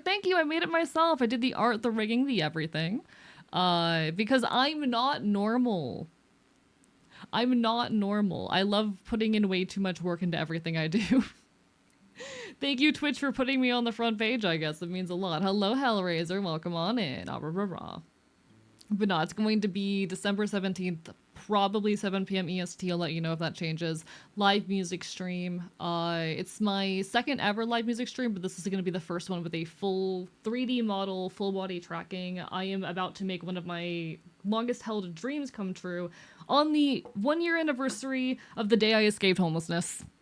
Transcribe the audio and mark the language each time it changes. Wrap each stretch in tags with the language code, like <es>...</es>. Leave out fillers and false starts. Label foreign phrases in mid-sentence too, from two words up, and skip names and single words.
<en>Thank you, I made it myself. I did the art, the rigging, the everything. Because I'm not normal. I'm not normal. I love putting in way too much work into everything I do. Thank you, Twitch, for putting me on the front page, I guess. It means a lot. Hello, Hellraiser. Welcome on in. Ah, rah, rah, rah. But no, it's going to be December 17th, probably 7 p.m. EST. I'll let you know if that changes. Live music stream. It's my second ever live music stream, but this is going to be the first one with a full 3D model, full body tracking. I am about to make one of my longest held dreams come true on the 1-year anniversary of the day I escaped homelessness.</en>